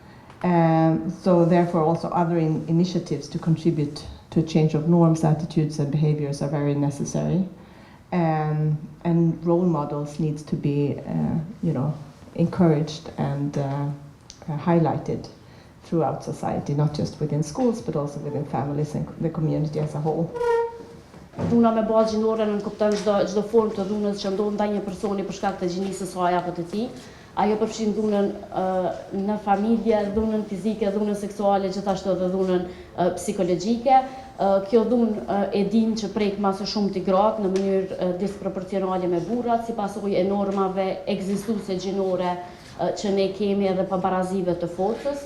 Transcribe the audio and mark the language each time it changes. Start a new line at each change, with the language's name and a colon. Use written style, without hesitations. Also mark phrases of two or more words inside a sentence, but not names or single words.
English: So therefore also other initiatives to contribute to a change of norms, attitudes and behaviors are very necessary. And role models needs to be encouraged and highlighted throughout society, not just within schools but also within families and the community as a whole.
Albanian: Dhuna me bazë gjinore në kupton çdo formë të dhunës që ndodh ndaj një personi për shkak të gjinisë së saj apo të tij. Ajo përfshin dhunën në familje, dhunën fizike, dhunën seksuale, gjithashtu edhe dhunën psikologjike. Kjo dhunë e din që prek më së shumti gratë në mënyrë disproporcionale me burrat, si pasojë e normave ekzistuese gjinore që ne kemi edhe pabarazive të forcës.